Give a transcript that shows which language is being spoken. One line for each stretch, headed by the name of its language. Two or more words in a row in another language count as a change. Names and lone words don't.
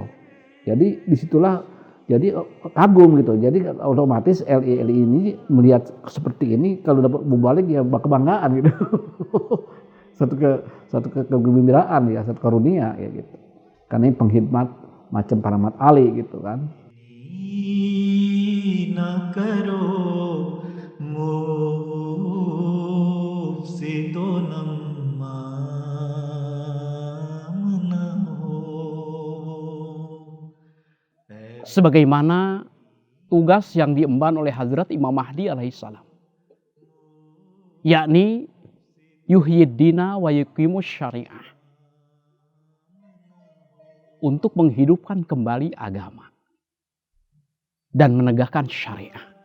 Indonesian: Jadi disitulah jadi kagum gitu. Jadi otomatis LI ini melihat seperti ini, kalau dapat mubaligh ya kebanggaan gitu. kegembiraan ya, satu karunia ya gitu. Karena ini pengkhidmat macam para Ahmad Ali gitu kan.
Urdu: نہ کرو مفسدو نمام نہ ہو.
Indonesian: Sebagaimana tugas yang diemban oleh Hazrat Imam Mahdi alaihissalam, yakni
Arabic: يحيي الدين ويقيم الشريعة,
Indonesian: untuk menghidupkan kembali agama dan menegakkan syariah.